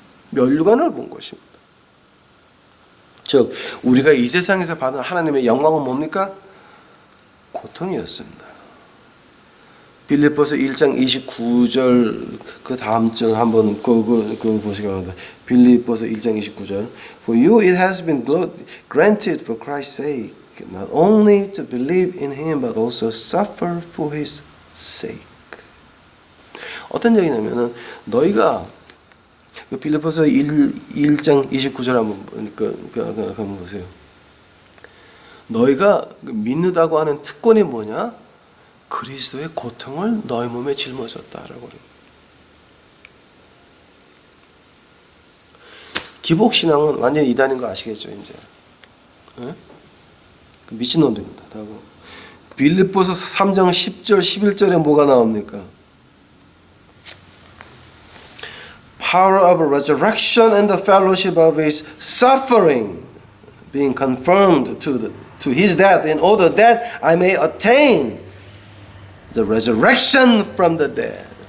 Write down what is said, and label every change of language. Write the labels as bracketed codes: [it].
[ko] 면류관을 본 것입니다. 즉 우리가 이 세상에서 받은 하나님의 영광은 뭡니까? 고통이었습니다. 빌립보서 1장 29절 그 다음 절 한번 그 보시기 바랍니다. 빌립보서 1장 29절 [en] For you it has been granted for Christ's sake not only to believe in him but also suffer for his sake. [ko] 어떤 얘기냐면은 너희가 그 빌립보서 1장 29절 한번 보세요. 너희가 믿는다고 하는 특권이 뭐냐? 그리스도의 고통을 너희 몸에 짊어졌다라고. 기복신앙은 완전히 이단인 거 아시겠죠, 이제? 네? 미친놈들입니다. 빌립보서 3장 10절, 11절에 뭐가 나옵니까? [en] Power of resurrection and the fellowship of his suffering being confirmed to his death in order that I may attain the resurrection from the dead.